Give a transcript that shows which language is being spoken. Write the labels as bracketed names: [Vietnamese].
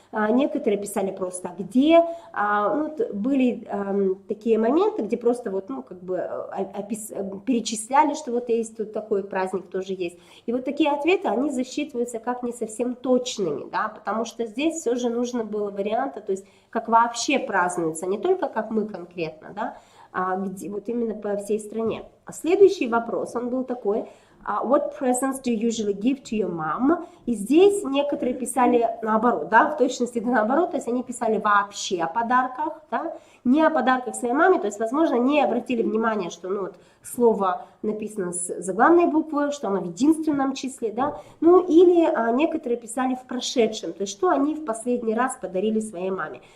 [Russian] Некоторые писали просто где. Ну, были такие моменты, где просто вот, ну, как бы перечисляли, что вот есть тут такой праздник тоже есть. И вот такие ответы, они засчитываются как не совсем точными, да, потому что здесь все же нужно было варианта, то есть как вообще празднуется, не только как мы конкретно, да, где, вот именно по всей стране. Следующий вопрос, он был такой: [English] What presents do you usually give to your mom? [Russian] И здесь некоторые писали наоборот, да, в точности наоборот, то есть они писали вообще о подарках, да, не о подарках своей маме, то есть, возможно, не обратили внимание, что, ну, вот, слово написано с заглавной буквы, что оно в единственном числе, да, ну, или некоторые писали в прошедшем, то есть, что они в последний раз подарили своей маме.